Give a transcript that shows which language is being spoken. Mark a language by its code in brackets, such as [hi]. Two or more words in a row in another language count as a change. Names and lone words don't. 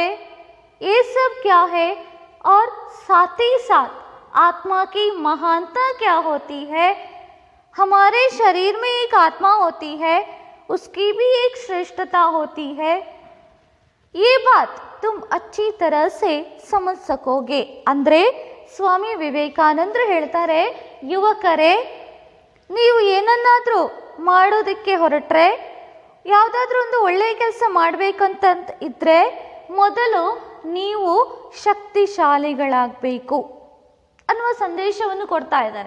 [hi] ये सब क्या है, और साथ ही साथ आत्मा की महानता क्या होती है, हमारे शरीर में एक आत्मा होती है, उसकी भी एक श्रेष्ठता होती है। ये बात तुम अच्छी तरह से समझ सकोगे। [kn] ಅಂದ್ರೆ ಸ್ವಾಮಿ ವಿವೇಕಾನಂದರು ಹೇಳ್ತಾರೆ, ಯುವಕರೇ ನೀವು ಏನನ್ನಾದರೂ ಮಾಡೋದಕ್ಕೆ ಹೊರಟ್ರೆ, ಯಾವುದಾದ್ರೂ ಒಂದು ಒಳ್ಳೆಯ ಕೆಲಸ ಮಾಡಬೇಕಂತ ಇದ್ದರೆ ಮೊದಲು ನೀವು ಶಕ್ತಿಶಾಲಿಗಳಾಗಬೇಕು ಅನ್ನುವ ಸಂದೇಶವನ್ನು ಕೊಡ್ತಾ ಇದ್ದಾರೆ।